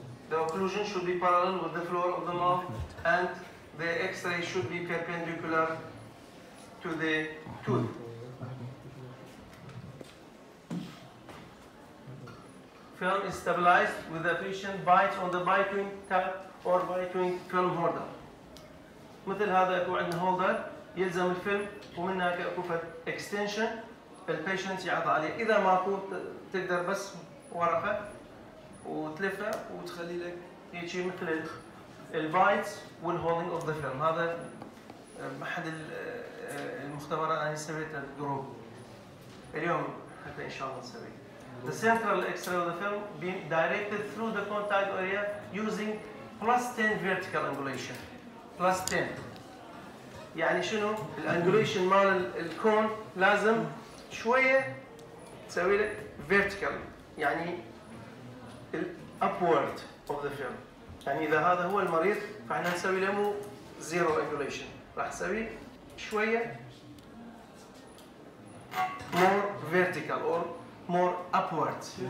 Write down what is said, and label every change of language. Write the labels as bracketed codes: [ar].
[en] The occlusion should be parallel with the floor of the mouth, and the X-ray should be perpendicular to the tooth. Film is stabilized with the patient bites on the bite-wing tab or bite-wing film holder. [ar] مثل هذا يكون عندنا هولدر يلزم الفيلم ومنها كأكو اكستنشن البيشنت يعض عليه. إذا ماكو تقدر بس ورقة وتلفها وتخلي لك هيك مثل البايتس والهولدنج اوف ذا فيلم. هذا أحد المختبرات أنا سويتها جروب اليوم حتى إن شاء الله نسويه. [en] The central X-ray of the film being directed through the contact area using +10 vertical angulation. [ar] +10 يعني شنو؟ الانجوليشن مال الكون لازم شوية تسوي لك vertical يعني [en] upward of the film. [ar] يعني إذا هذا هو المريض فإحنا نسوي له مو zero angulation، راح نسوي شوية [en] more vertical or more upward.